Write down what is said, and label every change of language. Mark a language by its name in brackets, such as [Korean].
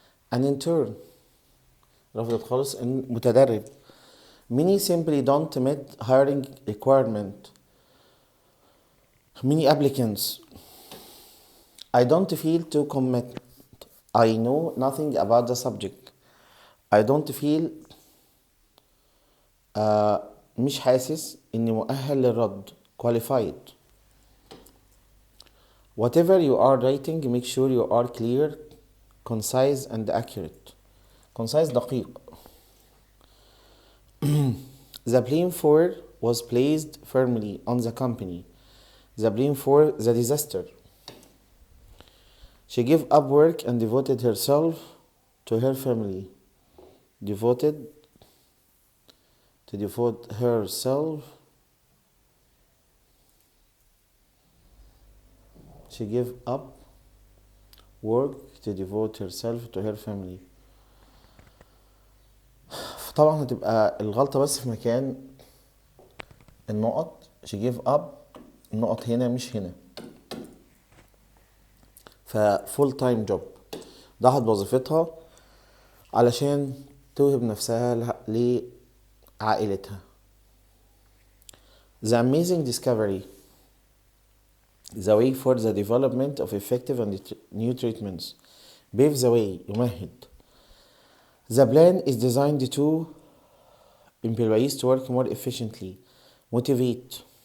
[English] An intern. [Arabic] رفضت خالص متدرب. [English] Many simply don't meet hiring requirement. Many applicants. I don't feel to commit. I know nothing about the subject. I don't feel [Arabic] مش حاسس إني مؤهل للرد. [English] Qualified. Whatever you are writing, make sure you are clear, concise and accurate. Concise [Arabic] دقيق. [English] The blame for was placed firmly on the company. The blame for the disaster. She gave up work and devoted herself to her family. Devote herself. She gave up work to devote herself to her family. [Arabic] طبعا هتبقى الغلطة بس في مكان النقط. [English] She gave up [Arabic] النقط هنا مش هنا. [English] ففول time job [Arabic] ضحت بوظيفتها علشان توهب نفسها لعائلتها. [English] The amazing discovery. The way for the development of effective and new treatments. Pave the way. [Arabic] يمهد. [English] The plan is designed to employees to work more efficiently. Motivate.